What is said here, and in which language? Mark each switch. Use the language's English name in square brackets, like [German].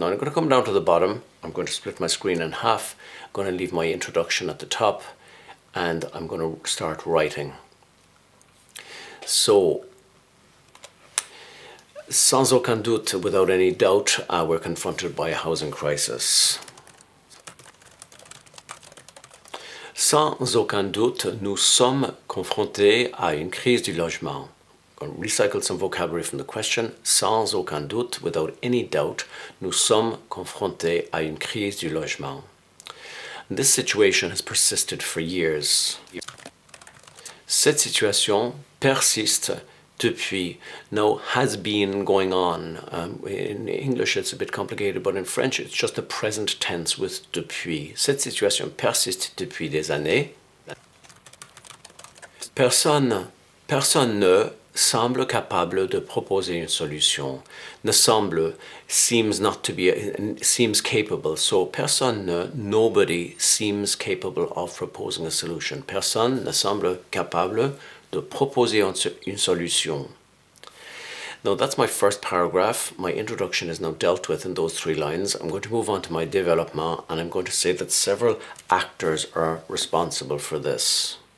[English] Now I'm going to come down to the bottom. I'm going to split my screen in half. I'm going to leave my introduction at the top, and I'm going to start writing. So, [French] sans aucun doute, [English] without any doubt, we're confronted by a housing crisis. [French] Sans aucun doute, nous sommes confrontés à une crise du logement. [English] I'm going to recycle some vocabulary from the question. [French] Sans aucun doute, [English] without any doubt, [French] nous sommes confrontés à une crise du logement. [English] And this situation has persisted for years. [French] Cette situation persiste depuis. [English] Now, has been going on. In English it's a bit complicated, but in French it's just the present tense with depuis. [French] Cette situation persiste depuis des années. Personne ne semble capable de proposer une solution. Ne semble [English] seems not to be, seems capable. So [French] personne ne, [English] nobody seems capable of proposing a solution. [French] Personne ne semble capable de proposer une solution. [English] Now that's my first paragraph. My introduction is now dealt with in those 3 lines. I'm going to move on to my développement, and I'm going to say that several actors are responsible for this.